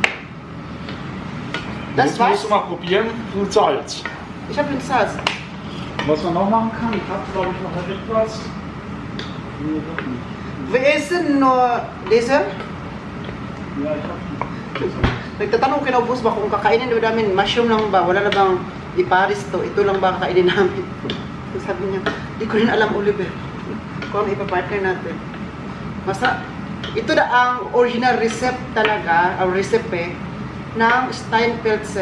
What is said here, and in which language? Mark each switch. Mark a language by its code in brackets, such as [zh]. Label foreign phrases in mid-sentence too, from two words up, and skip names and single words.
[de] Das Jetzt war's? musst du mal probieren, mit Salz. Ich habe den Salz. Was man noch machen kann, ich habe glaube ich noch etwas. Wir essen nur diese. Ja, ich habe. [tl] Nagtatanong kina boss ba kung kakainin daw namin mushroom lang ba? Wala na bang iparis to? Ito lang ba kakainin namin? Sabi niya, di ko rin alam, Oliver. Kung ipapartner natin. Basta, ito na ang [en] original recipe [tl] talaga, ang recipe ng Steinpilze.